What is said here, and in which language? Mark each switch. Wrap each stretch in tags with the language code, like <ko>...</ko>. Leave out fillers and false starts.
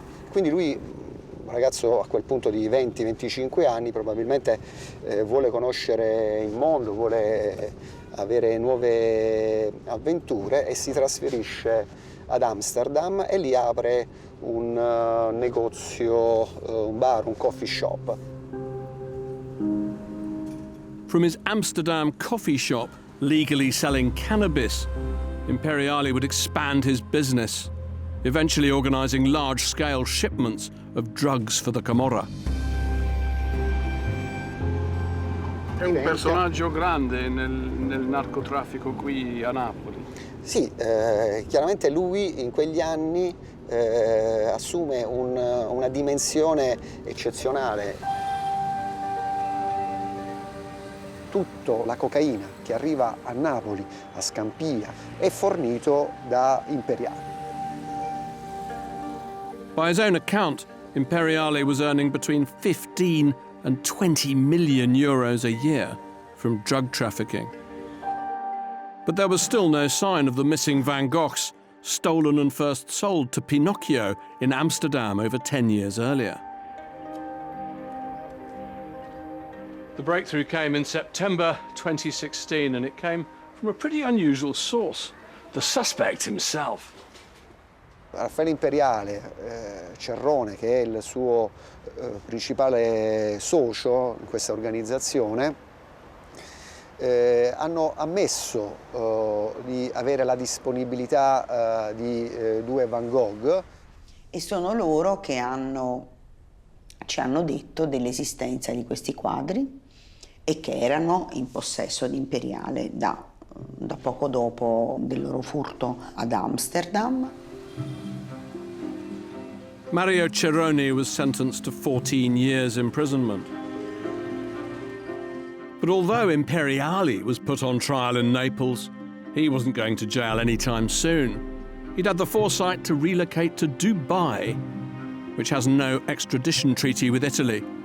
<it>Quindi lui, un ragazzo a quel punto di 20-25 anni, probabilmente vuole conoscere il mondo, vuole avere nuove avventure e si trasferisce ad Amsterdam e lì apre un negozio, un bar, un coffee shop.</it> <en>From his Amsterdam coffee shop, legally selling cannabis, Imperiale would expand his business, eventually organising large-scale shipments of drugs for the Camorra.</en> <it>È un personaggio grande nel narcotraffico qui a Napoli. Sì, chiaramente lui in quegli anni assume una dimensione eccezionale. Tutta la cocaina che arriva a Napoli, a Scampia, è fornito da Imperiale.</it> <en>By his own account, Imperiale was earning between 15 and 20 million euros a year from drug trafficking. But there was still no sign of the missing Van Goghs, stolen and first sold to Pinocchio in Amsterdam over 10 years earlier. The breakthrough came in September 2016, and it came from a pretty unusual source, the suspect himself.</en> <it>Raffaele Imperiale, Cerrone, che è il suo principale socio in questa organizzazione, hanno ammesso di avere la disponibilità di due Van Gogh. E sono loro che ci hanno detto dell'esistenza di questi quadri e che erano in possesso di Imperiale da poco dopo del loro furto ad Amsterdam.</it> <en>Mario Cerrone was sentenced to 14 years imprisonment. But although Imperiale was put on trial in Naples, he wasn't going to jail anytime soon. He'd had the foresight to relocate to Dubai, which has no extradition treaty with Italy.</en>